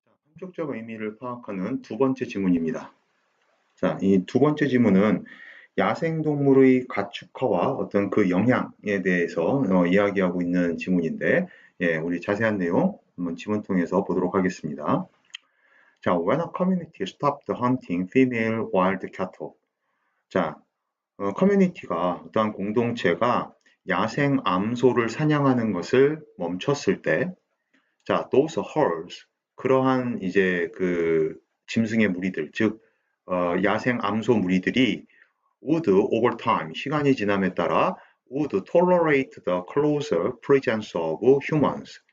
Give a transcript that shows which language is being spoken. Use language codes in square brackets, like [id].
[ko] 함축적 의미를 파악하는 두 번째 지문입니다. 자, 이 두 번째 지문은 야생동물의 가축화와 어떤 그 영향에 대해서 이야기하고 있는 지문인데, 예, 우리 자세한 내용 한번 지문 통해서 보도록 하겠습니다. [en] 자, when a community stopped hunting female wild cattle. [ko] 자, 커뮤니티가 어떠한 공동체가 야생 암소를 사냥하는 것을 멈췄을 때, 자, [en] those herds, [ko] 그러한 이제 그 짐승의 무리들, 즉 야생 암소 무리들이 [en] would over time, [ko] 시간이 지남에 따라 [en] would tolerate the closer presence of humans.